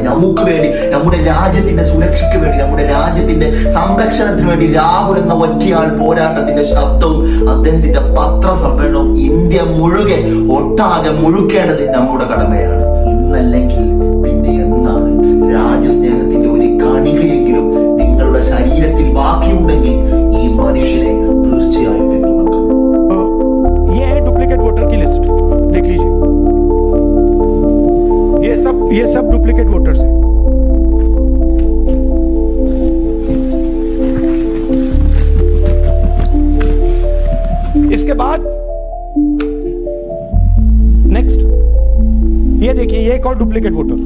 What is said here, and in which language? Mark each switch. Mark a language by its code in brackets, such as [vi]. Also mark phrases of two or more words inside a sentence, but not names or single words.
[ml] നമുക്ക് വേണ്ടി, നമ്മുടെ രാജ്യത്തിന്റെ സുരക്ഷയ്ക്ക് വേണ്ടി, നമ്മുടെ രാജ്യത്തിന്റെ സംരക്ഷണത്തിന് വേണ്ടി രാഹുൽ എന്ന ഒറ്റയാൾ പോരാട്ടത്തിന്റെ ശബ്ദവും അദ്ദേഹത്തിന്റെ പത്രസമ്മേളനവും ഇന്ത്യ ഒട്ടാകെ മുഴുക്കേണ്ടത് നമ്മുടെ കടമയാണ്. ഇന്നല്ലെങ്കിൽ പിന്നെ എന്നാണ്? രാജ്യസ്നേഹത്തിന്റെ ഒരു കണികയെങ്കിലും നിങ്ങളുടെ ശരീരത്തിൽ ബാക്കിയുണ്ടെങ്കിൽ ഈ മനുഷ്യനെ തീർച്ചയായും പിന്തുണക്കണം. [en] duplicate voter [hi] की लिस्ट देख लीजिए. ये सब [en] duplicate voters [hi] हैं. इसके बाद नेक्स्ट ये देखिए, ये एक और [en] duplicate voter.